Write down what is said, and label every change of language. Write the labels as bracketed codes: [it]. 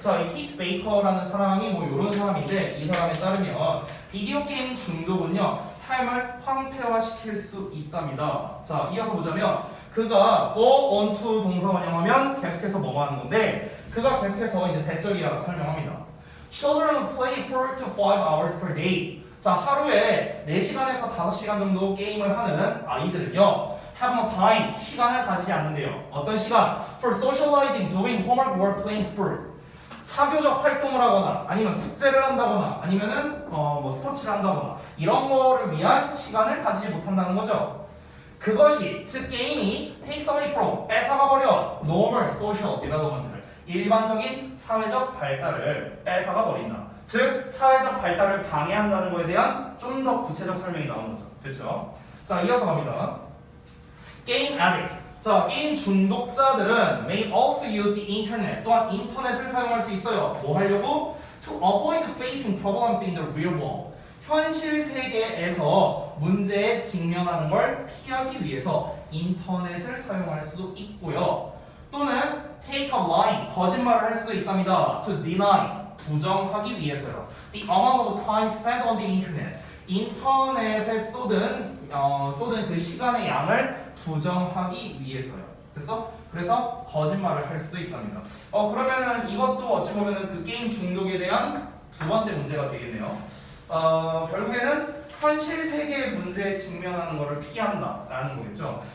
[ko] 자, 이 Case Baker라는 사람이 이런 사람인데 이 사람에 따르면 비디오 게임 중독은요 삶을 황폐화시킬 수 있답니다. 자, 이어서 보자면 그가 [en] go on to [ko] 동사 원형하면 계속해서 뭐뭐 하는 건데 그가 계속해서 이제 대절이라고 설명합니다. [en] Children play 4 to 5 hours per day. [ko] 자, 하루에 4시간에서 5시간 정도 게임을 하는 아이들은요 [en] have no time, [ko] 시간을 가지지 않는데요. 어떤 시간? [en] For socializing, doing homework, work, playing sport. [ko] 사교적 활동을 하거나 아니면 숙제를 한다거나 아니면은 스포츠를 한다거나 이런 거를 위한 시간을 가지지 못한다는 거죠. 그것이 즉 게임이 [en] takes away from, [ko] 뺏어가 버려 [en] normal social development [ko] 를 일반적인 사회적 발달을 뺏어가 버린다. 즉 사회적 발달을 방해한다는 거에 대한 좀 더 구체적 설명이 나오는 거죠. 그렇죠? 자, 이어서 갑니다. 게임 addicts. 자, 게임 중독자들은 [en] may also use the internet. [ko] 또한 인터넷을 사용할 수 있어요. 뭐 하려고? [en] To avoid facing problems in the real world. [ko] 현실 세계에서 문제에 직면하는 걸 피하기 위해서 인터넷을 사용할 수도 있고요. 또는 [en] take a lie. [ko] 거짓말을 할 수도 있답니다. [en] To deny. [ko] 부정하기 위해서요. [en] The amount of time spent on the internet. [ko] 인터넷에 쏟은 그 시간의 양을 부정하기 위해서요. 그래서 거짓말을 할 수도 있답니다. 그러면은 이것도 어찌 보면은 그 게임 중독에 대한 두 번째 문제가 되겠네요. 결국에는 현실 세계의 문제에 직면하는 것을 피한다라는 거겠죠.